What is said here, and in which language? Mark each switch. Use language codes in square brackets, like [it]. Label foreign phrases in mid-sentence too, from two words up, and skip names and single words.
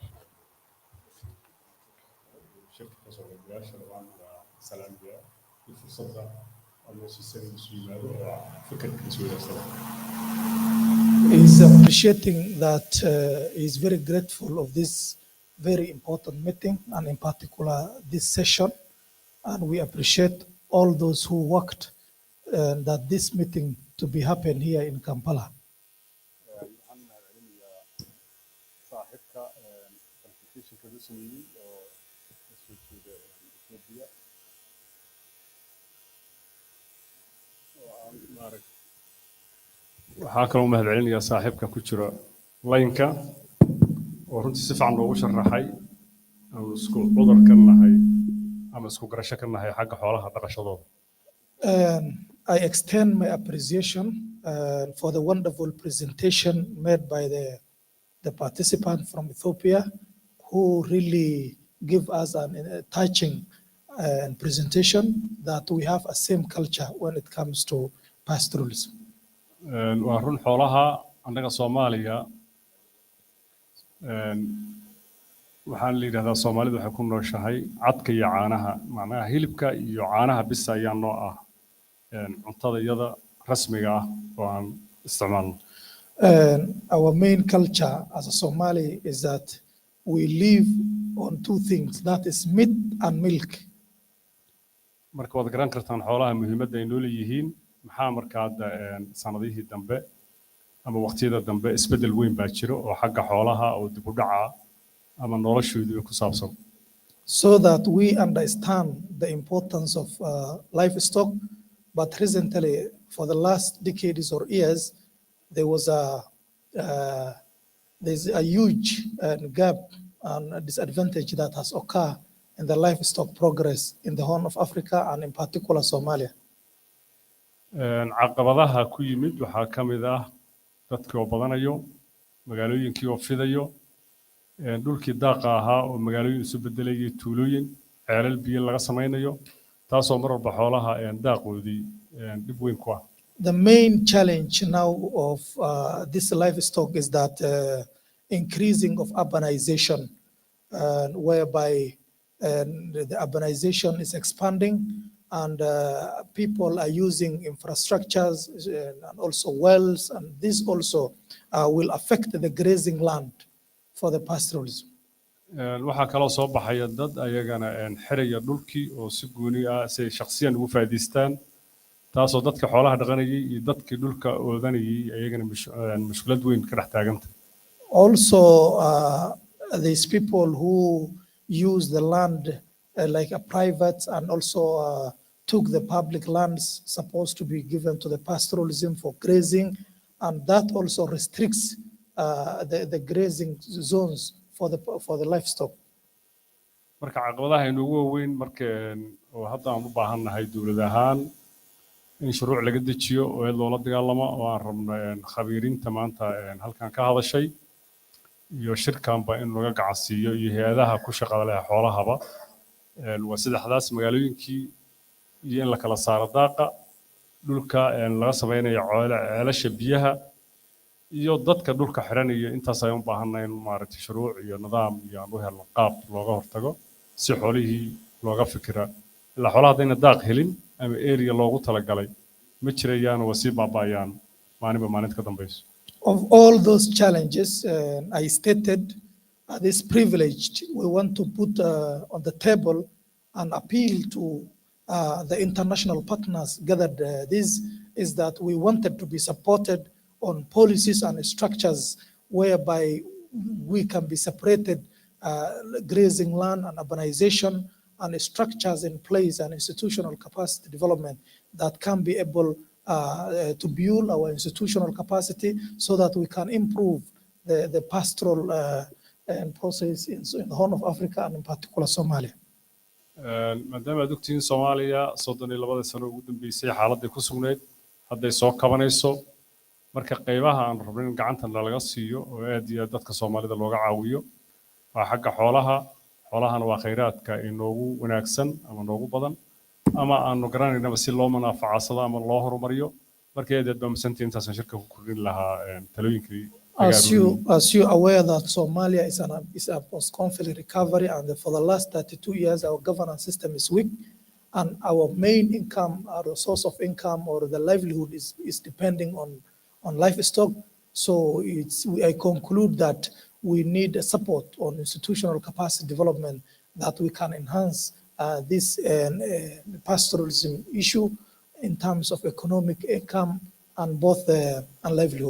[en] He's appreciating that he's very grateful of this very important meeting, and in particular this session. And we appreciate all those who worked that this meeting to be happen here in Kampala. [so] waxaa kaloo mahadcelinayaa saaxiibka ku jira laynka oo runtii si fiican loogu sharaxay ama isku cudur ka nahay ama isku garasho ka nahay xagga xoolaha dhaqashadooda. [en] I extend my appreciation for the wonderful presentation made by the participant from Ethiopia, who really give us a touching presentation that we have a same culture when it comes to pastoralism. [so] waa run xoolaha annaga Soomaaliya waxaan la yidhahdaa Soomaalidu waxay ku nooshahay cadka iyo caanaha macnaha hilibka iyo caanaha bis ayaa noo ah cuntada iyada rasmiga ah oo aan isticmaalno. [en] Our main culture as a Somali is that we live on two things, that is meat and milk. [so] marka waad garan kartaan xoolaha muhiimadda ay noo leeyihiin maxaa marka hadda sanadihii dambe ama waqtiyada dambe isbedel weyn baa jiro oo xagga xoolaha oo dib u dhaca ama noloshoodu ku saabsan. [en] So that we understand the importance of livestock, but recently for the last decades or years there was there's a huge gap and a disadvantage that has occurred in the livestock progress in the Horn of Africa and in particular Somalia. [so] caqabadaha ku yimid waxaa ka mid ah dadkii oo badanayo magaalooyinkii oo fidayo dhulkii daaqa ahaa oo magaalooyin isu bedelayay tuulooyin ceelal biyo laga samaynayo taasoo mar walba xoolaha daaqoodii dib weyn ku ah. [en] The main challenge now of this livestock is that increasing of urbanization, whereby the urbanization is expanding and people are using infrastructures and also wells, and this also will affect the grazing land for the pastoralism. [so] waxaa kaloo soo baxaya dad ayagana xiraya dhulkii oo si gooni ah si shakhsiyan ugu faa'iideystaan taasoo dadka xoolaha dhaqanayay iyo dadkii dhulka oodanayay ayagana mushkilad weyn ka dhex taaganta. [en] Also these people who use the land like a private and also took the public lands supposed to be given to the pastoralism for grazing, and that also restricts the grazing zones for the livestock. [so] marka caqabadaha inoogu waaweyn marka oo hadda aan u baahannahay dawlad ahaan in shuruuc laga dejiyo oo loola dagaalamo oo aan rabno khabiiriinta maanta halkan ka hadashay iyo shirkanba in laga gacasiiyo iyo hay'adaha ku shaqada leh xoolahaba waa saddexdaas magaalooyinkii iyo in la kala saaro daaqa dhulka laga samaynayo ceelasha biyaha iyo dadka dhulka xiranaya intaas ayaan u baahannahay in maaragtay shuruuc iyo nidaam iyo aan u helno qaab looga hortago si xoolihii looga fikira ilaa xoolaha haddayna daaq helin ama area loogu talagalay ma jirayaan waa sii baaba'ayaan maalinba maalinta ka dambayso. [en] Of all those challenges I stated, this privileged, we want to put on the table an appeal to the international partners gathered. This is that we wanted to be supported on policies and structures whereby we can be separated grazing land and urbanization, and structures in place and institutional capacity development that can be able to build our institutional capacity so that we can improve the pastoral process in the Horn of Africa and in particular Somalia. [so] maadaama aad ogtihiin Soomaaliya 32 sano ugu dambeysay xaaladda ku sugnayd hadday soo kabanayso marka qaybaha aan rabno in gacanta laga siiyo oo aad iyo dadka Soomaalida looga caawiyo waa xagga xoolahana waa kheyraadka inoogu wanaagsan ama noogu badan ama aanu garanaynaba si loo manaafacadsado ama loo horumariyo marka aad baa masantii intaasan shirka ku kordhin lahaa talooyinkii. [en] As you aware that Somalia is a post-conflict recovery, and for the last 32 years our governance system is weak, and our main income, our source of income or the livelihood is depending on livestock. So I conclude that we need a support on institutional capacity development that we can enhance this pastoralism issue in terms of economic income and both and livelihood.